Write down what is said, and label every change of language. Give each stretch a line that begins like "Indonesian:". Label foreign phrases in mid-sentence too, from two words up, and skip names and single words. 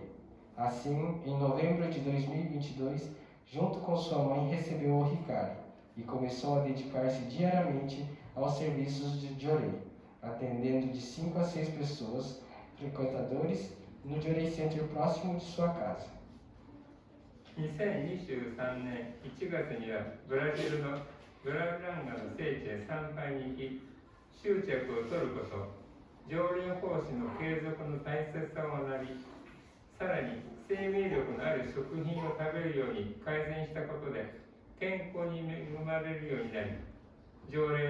Portuguese: Assim, em novembro de 2022, junto com sua mãe, recebeu o Hikari e começou a dedicar-se diariamente aos serviços de Jorei, atendendo de 5 a 6 pessoas, frequentadores, no Jorei Center próximo de sua casa.
Japanese: 2023 年1月にはブラジルのグラウランガの聖地へ参拝に行き、執着を取ること、条例奉仕の継続の大切さを学び、さらに生命力のある食品を食べるように改善したことで健康に恵まれるようになり、条例